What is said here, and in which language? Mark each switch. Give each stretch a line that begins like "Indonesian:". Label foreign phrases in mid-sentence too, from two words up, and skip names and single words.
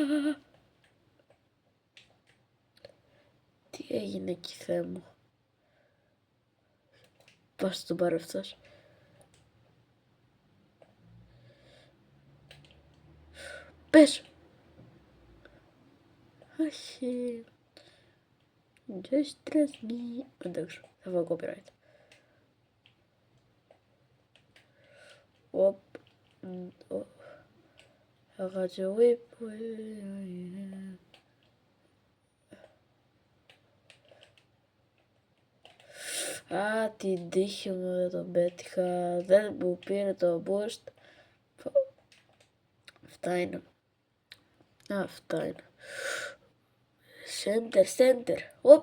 Greek: Τι έγινε εκεί, Θεέ μου. Πώς τον πάρει αυτός. Πες. Όχι.
English: Just trust me.
Greek: Εντάξει, θα βγω copyright. Οπ.
English: I got your whip.
Greek: Α, την τύχη μου δεν τον πέτυχα. Δεν μου πήρε το boost. Αυτά είναι. Αυτά είναι. Center. Οπ.